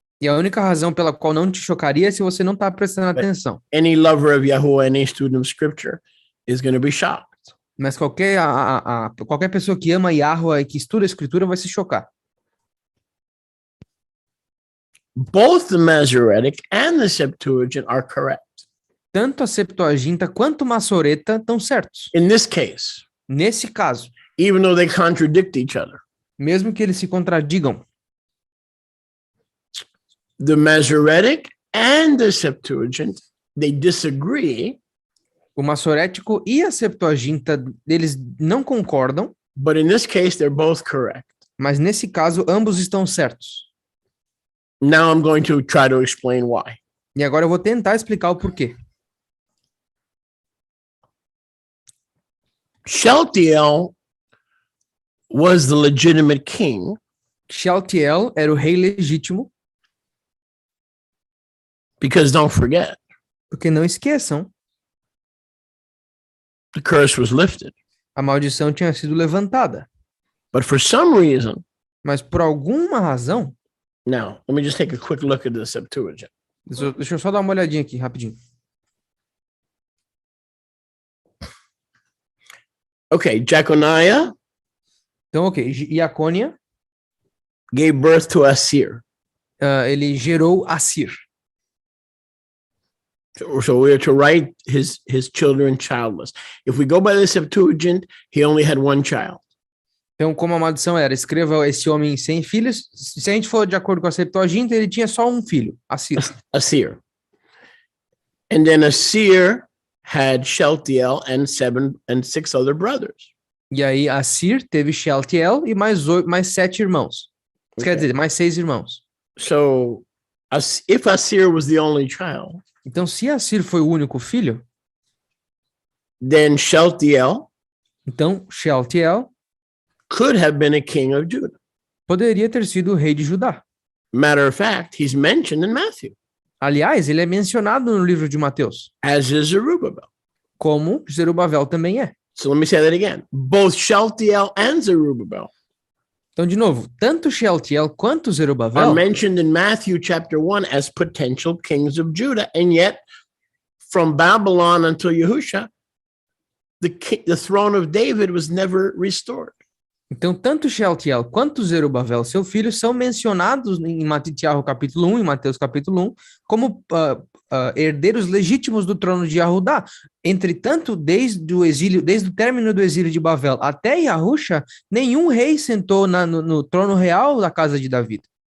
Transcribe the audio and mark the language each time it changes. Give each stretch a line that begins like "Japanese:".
Portuguese: E a única razão pela qual não te chocaria é se você não está prestando atenção.
English: Any lover of Yahuwah, any student of scripture, is going to be shocked.
Portuguese: Mas qualquer pessoa que ama Yahweh e que estuda a Escritura vai se chocar.
English: Both the Masoretic and the Septuagint are correct.
Portuguese: Tanto a Septuaginta quanto a Massoreta estão certos.
English: In this case,
Portuguese: Nesse caso,
English: even though they contradict each other.
Portuguese: mesmo que eles se contradigam,
English: The Masoretic and the Septuagint, they disagree,
Portuguese: o Massorético e a Septuaginta, eles não concordam,
English: but in this case, they're both correct.
Portuguese: mas nesse caso, ambos estão certos.
English: Now I'm going to try to explain why.
Portuguese: E agora eu vou tentar explicar o porquê.
English: Shealtiel was the legitimate king
Portuguese: Shealtiel era o rei legítimo,
English: because don't forget,
Portuguese: porque não esqueçam,
English: the curse was lifted.
Portuguese: a maldição tinha sido levantada.
English: But for some reason,
Portuguese: Mas por alguma razão,
English: now let me just take a quick look at the Septuagint.
Portuguese: deixa eu só dar uma olhadinha aqui, rapidinho.
English: Okay, Jeconiah
Portuguese: Então, ok, Iacônia,
English: gave birth to Asir.
Portuguese: ele gerou Assir.
English: So we are to write his children childless. If we go by the Septuagint, he only had one child.
Portuguese: Então, como a maldição era, escreva esse homem sem filhos, se a gente for de acordo com a Septuaginta, ele tinha só um filho, Assir.
English: Asir. And then Asir had Shealtiel and 6 other brothers.
Portuguese: E aí, Assir teve Shealtiel e mais 7 irmãos. Quer dizer, mais 6 irmãos.
English: So if Asir was the only child,
Portuguese: Então, se Assir foi o único filho,
English: then Shealtiel
Portuguese: então Shealtiel
English: could have been a king of Judah.
Portuguese: poderia ter sido o rei de Judá.
English: Matter of fact, he's mentioned in Matthew,
Portuguese: Aliás, ele é mencionado no livro de Mateus,
English: as is Zerubbabel.
Portuguese: como Zerubabel também é.
English: So let me say that again. Both Shealtiel and Zerubbabel
Portuguese: Então, de novo, tanto Shealtiel quanto
English: are
Portuguese: Zerubabel
English: mentioned in Matthew chapter 1 as potential kings of Judah. And yet, from Babylon until Yahusha, the throne of David was never restored.
Portuguese: Então, tanto Shealtiel quanto Zerubabel, seu filho, são mencionados em Tiago capítulo 1 e Mateus capítulo 1 como herdeiros legítimos do trono de Yahudá. Entretanto, desde o término do exílio de Babel até Yahusha, nenhum rei sentou no trono real da casa de Davi.